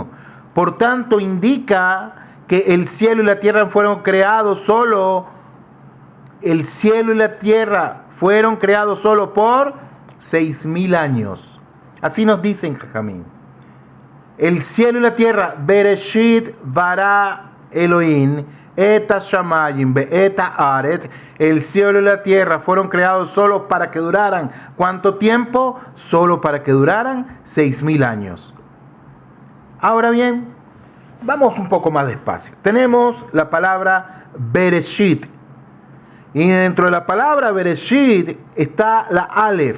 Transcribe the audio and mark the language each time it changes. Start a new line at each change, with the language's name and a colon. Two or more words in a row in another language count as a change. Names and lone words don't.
Spanish: Por tanto, indica que el cielo y la tierra fueron creados solo, el cielo y la tierra fueron creados solo por 6.000 años. Así nos dicen Jajamín. El cielo y la tierra,
Hebrew: בראשית ברא אלוהים את השמים ואת הארץ,
Spanish: el cielo y la tierra fueron creados solo para que duraran. ¿Cuánto tiempo? Solo para que duraran 6.000 años. Ahora bien, vamos un poco más despacio. Tenemos la palabra Bereshit. Y dentro de la palabra Bereshit está la Aleph.